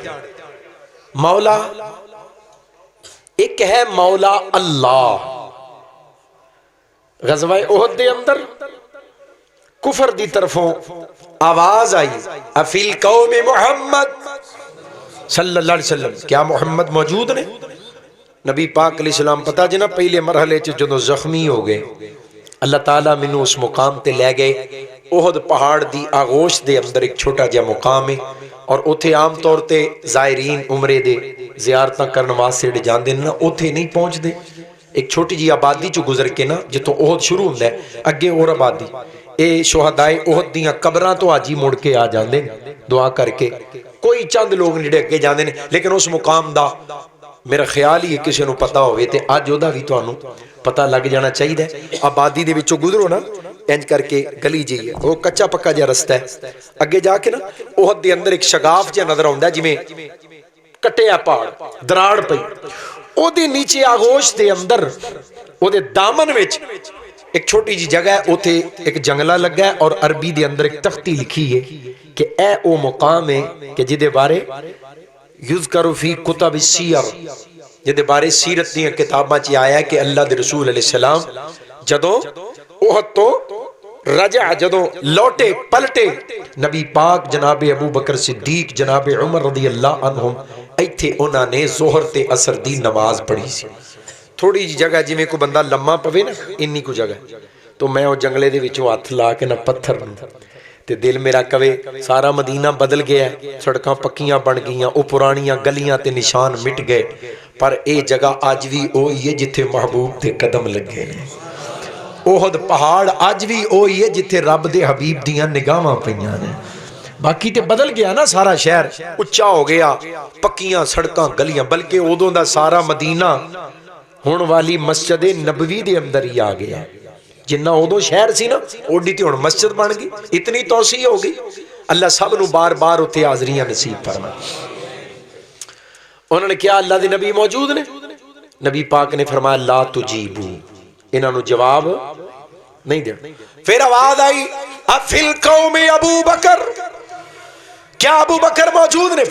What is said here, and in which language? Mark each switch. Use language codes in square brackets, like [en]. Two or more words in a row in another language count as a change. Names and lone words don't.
[pa] مولا ایک ہے مولا اللہ، غزوہ احد دے اندر کفر دی طرفوں آواز آئی [ar] افیل قوم محمد صلی اللہ علیہ وسلم، [pa] کیا محمد موجود نے؟ نبی پاک [ar] علیہ السلام [pa] پتا جنا پہلے مرحلے چ جدوں زخمی ہو گئے اللہ تعالیٰ مینوں اس مقام تے لے گئے. احد پہاڑ دی آغوش دے اندر ایک چھوٹا جا مقام ہے اور اوتھے عام طور تے زائرین عمرے دے زیارتاں کرن واسطے جاندے نا، اوتھے نہیں پہنچ دے. ایک چھوٹی جی آبادی چ گزر کے نا جتوں احد شروع ہوندا ہے اگے اور آبادی، اے شہدائے احد دیاں قبراں تو آج ہی مڑ کے آ جاندے دعا کر کے. کوئی چند لوگ نیڑے اگے جاندے نے، لیکن اس مقام دا میرا خیال ہی کسی نو پتا ہوئے تے اج اودا بھی تانوں پتہ لگ جانا چاہیے. آبادی دے وچوں گزرو نا انج کر کے گلی جی ہے، وہ کچا پکا جا رستہ ہے، اگے جا کے نا احد دے اندر ایک شگاف جا نظر آوندا ہے جویں کٹیا پہاڑ دراڑ پئی، او دے نیچے آغوش دے اندر او دے دامن وچ ایک چھوٹی جی جگہ ہے، اوتھے ایک جنگلہ لگا ہے اور عربی دے اندر ایک تختی لکھی ہے کہ اے او مقام ہے کہ جدے بارے [ar] یذکر فی کتب السیر، [pa] جدے بارے سیرت دیاں کتاباں چ آیا ہے کہ اللہ دے رسول [ar] علیہ السلام [pa] جدوں احد تو رجع جدوں لوٹے پلٹے نبی پاک جناب ابو بکر صدیق جناب عمر [ar] رضی اللہ عنہم [pa] ایتھے انہاں نے ظہر تے عصر دی نماز پڑھی سی. تھوڑی جی جگہ جویں کو بندہ لمما پوے نا انی کو جگہ، تو میں او جنگلے دے وچوں ہاتھ لا کے نہ پتھر نوں تے دل میرا کہے سارا مدینہ بدل گیا ہے، سڑکاں پکیاں بن گئیاں، او پرانیاں گلیاں تے نشان مٹ گئے، پر اے جگہ اج بھی اوہی ہے جتھے محبوب تے قدم لگے نے. احد پہاڑ اج بھی اوہی ہے جتھے رب دے حبیب دیاں نگاہاں پیاں نے. باقی تے بدل گیا نا سارا شہر، اچا ہو گیا، پکیاں سڑکاں گلیاں، بلکہ اودوں دا سارا مدینہ ہن والی مسجد نبوی دے اندر ہی آ گیا. جنہ اودوں شہر سی نا اوڈی تے ہن مسجد بن گئی، اتنی توسیع ہو گئی. اللہ سب نو بار بار اتنے حاضریاں نصیب فرمائے. انہوں نے کیا اللہ دے نبی موجود نے؟ نبی پاک نے فرمایا [ar] لا تجیبو، [pa] انہوں نے جواب نہیں دیا. پھر آواز آئی [ar] افی القوم ابو بکر، [pa] کیا ابو بکر موجود نے؟